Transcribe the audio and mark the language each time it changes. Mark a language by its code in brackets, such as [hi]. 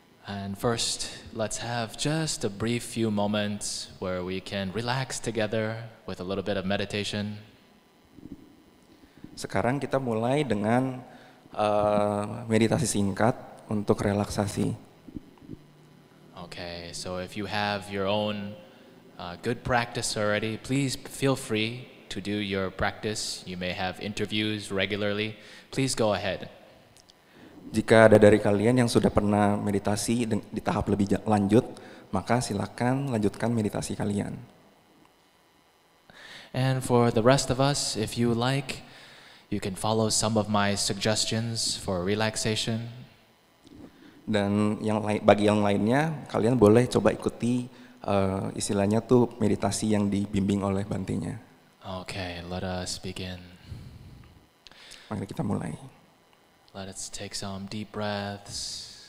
[en] And first, let's have just a brief few moments where we can relax together with a little bit of meditation. [id] Sekarang kita mulai dengan meditasi singkat untuk relaksasi. [en] Okay, so if you have your own good practice already, please feel free to do your practice. You may have interviews regularly. Please go ahead. [id] Jika ada dari kalian yang sudah pernah meditasi di tahap lebih lanjut, maka silakan lanjutkan meditasi kalian. [en] And for the rest of us, if you like, you can follow some of my suggestions for relaxation. [id] Dan bagi yang lainnya, kalian boleh coba ikuti istilahnya tuh meditasi yang dibimbing oleh Bantenya. [en] Okay, let us begin. [id] Mari kita mulai. [en] Let us take some deep breaths.